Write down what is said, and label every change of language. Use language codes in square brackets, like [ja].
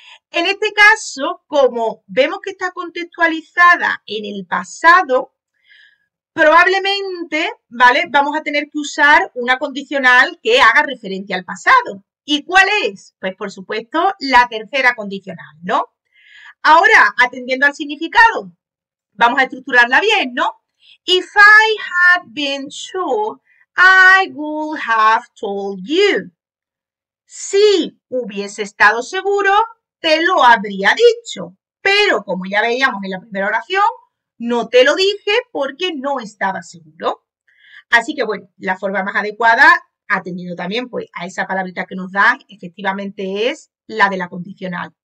[es] En este caso, como vemos que está contextualizada en el pasado, probablemente, ¿vale?, vamos a tener que usar una condicional que haga referencia al pasado. ¿Y cuál es? Pues por supuesto la tercera condicional, ¿no? Ahora, atendiendo al significado, vamos a estructurarla bien, ¿no? [en] If I had been sure, I would have told you. [es] Si hubiese estado seguro, te lo habría dicho. Pero como ya veíamos en la primera oración, no te lo dije porque no estaba seguro. Así que bueno, la forma más adecuada, atendiendo también pues a esa palabrita que nos dan, efectivamente es la de la condicional.